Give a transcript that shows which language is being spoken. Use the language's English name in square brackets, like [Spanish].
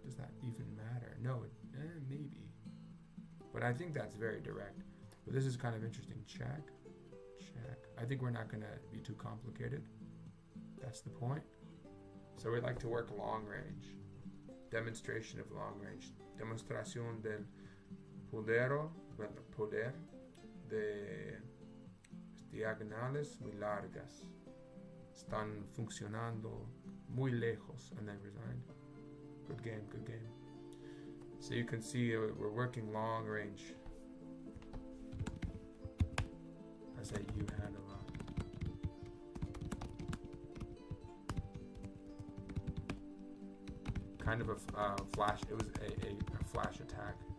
[English] Does that even matter? No, maybe. But I think that's very direct. But this is kind of interesting. Check, check. I think we're not going to be too complicated. That's the point. So we like to work long range. Demonstration of long range. [Spanish] Demostración del poder de diagonales muy largas. Están funcionando muy lejos. [English] And then resigned. Good game, good game. So you can see we're working long range. I say you had a lot. Kind of a flash. It was a flash attack.